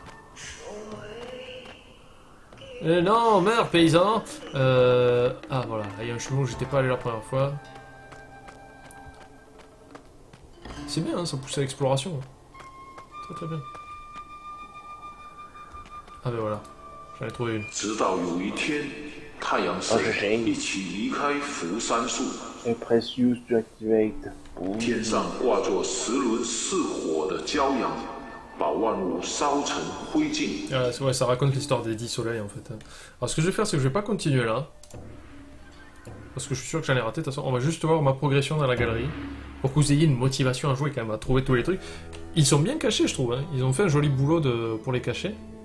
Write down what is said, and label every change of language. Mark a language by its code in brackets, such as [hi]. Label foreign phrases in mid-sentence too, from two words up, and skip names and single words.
[fr] Non, meurs paysan. Ah voilà, il y a un chemin où j'étais pas allé la première fois. C'est bien, hein, ça pousse à l'exploration. Très très bien. Ah ben voilà, j'en ai trouvé une. [zh] 直到有一天，太阳神一起离开福山树， [en] press use to activate. [zh] 天上挂着10轮似火的骄阳，把万物烧成灰烬。 [fr] Ouais, ça raconte l'histoire des 10 soleils en fait. Alors ce que je vais faire, c'est que je vais pas continuer là. Parce que je suis sûr que j'en ai raté. De toute façon, on va juste voir ma progression dans la galerie. Pour que vous ayez une motivation à jouer quand même, à trouver tous les trucs. Ils sont bien cachés, je trouve. Hein. Ils ont fait un joli boulot pour les cacher.